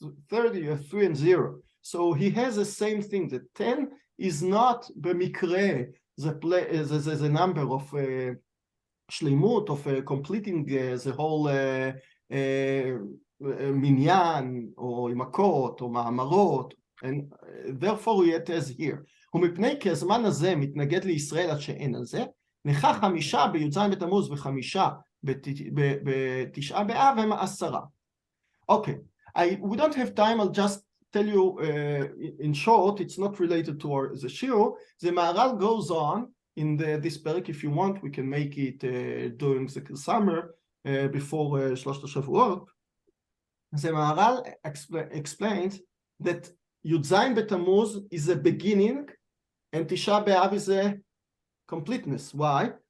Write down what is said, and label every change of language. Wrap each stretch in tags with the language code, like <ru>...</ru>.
<en>30 you have 3 and 0. So he has the same thing. That 10 is not במקרה the number of shlemut, of completing the whole minyan or imakot or ma'amarot. And therefore it is here.</en> <he>ומפני כי הזמן הזה מתנגד לישראל עד שאין על זה, לכך 5 בי"ז בתמוז ו5 בתשעה באב הם 10.</he> <en>Okay, we don't have time. I'll just tell you in short, it's not related to the shiur. The Maharal goes on in this parak. If you want, we can make it during the summer before שלושת השבועות. The Maharal explains that י"ז בתמוז is a beginning and תשעה באב is a completeness. Why?</en>